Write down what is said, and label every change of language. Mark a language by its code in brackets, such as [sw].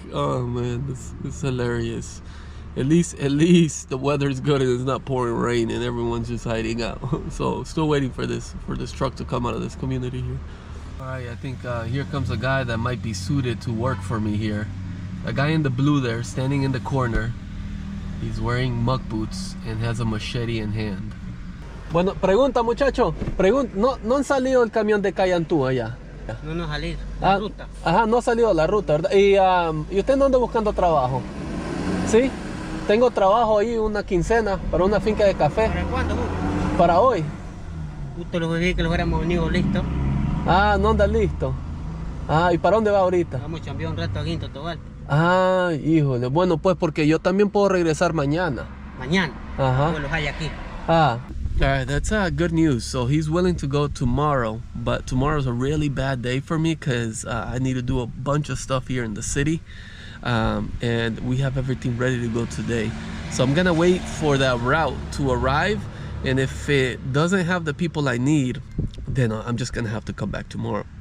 [en] Oh man, this is hilarious. At least the weather's good and it's not pouring rain and everyone's just hiding out. So still waiting for this truck to come out of this community here. All right, I think here comes a guy that might be suited to work for me here. A guy in the blue there, standing in the corner. He's wearing muck boots and has a machete in hand. [es] Bueno, pregunta muchacho, ¿no han salido el camión de Cayantú allá? No nos salir la ruta. Ajá, no ha salido la ruta, ¿verdad? ¿Y usted no anda buscando trabajo? ¿Sí? Tengo trabajo ahí, una quincena, para una finca de café. ¿Para cuándo? Para hoy. Justo los dije que los hubiéramos venido listos. Ah, no anda listo. Ah, ¿y para dónde va ahorita? Vamos a chambear un rato aquí en Totogal. Ah, híjole. Bueno, pues porque yo también puedo regresar mañana. Mañana. Ajá. Pues los hay aquí. Ah. [en] Alright, that's good news. So he's willing to go tomorrow, but tomorrow's a really bad day for me because I need to do a bunch of stuff here in the city. And we have everything ready to go today. So I'm gonna wait for that route to arrive, and if it doesn't have the people I need, then I'm just gonna have to come back tomorrow.